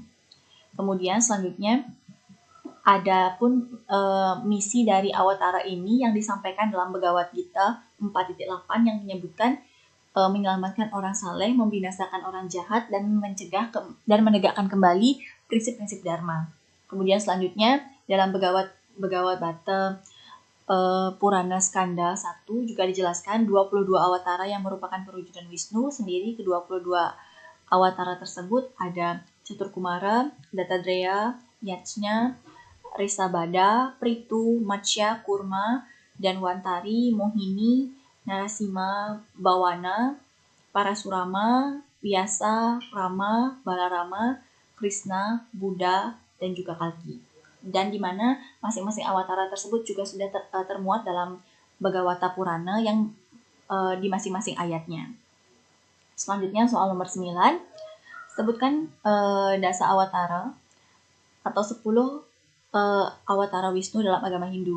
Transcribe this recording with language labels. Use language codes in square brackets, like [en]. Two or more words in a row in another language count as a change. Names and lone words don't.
[id] Kemudian selanjutnya ada pun misi dari awatara ini yang disampaikan dalam Bhagavad Gita 4.8 yang menyebutkan menyelamatkan orang saleh, membinasakan orang jahat, dan mencegah dan menegakkan kembali prinsip-prinsip Dharma. Kemudian selanjutnya dalam Bhagavad Bata Purana Skanda 1 juga dijelaskan 22 awatara yang merupakan perwujudan Wisnu sendiri. Ke-22 awatara tersebut ada Caturkumara, Dattatreya, Yajna, Risabhada, Prithu, Matsya, Kurma, Danwantari, Mohini, Narasima, Bawana, Parasurama, Vyasa, Rama, Balarama, Krishna, Buddha, dan juga Kalki. Dan di mana masing-masing awatara tersebut juga sudah termuat dalam Bhagavata Purana yang di masing-masing ayatnya. Selanjutnya soal nomor 9, sebutkan dasa awatara atau 10 awatara Wisnu dalam agama Hindu.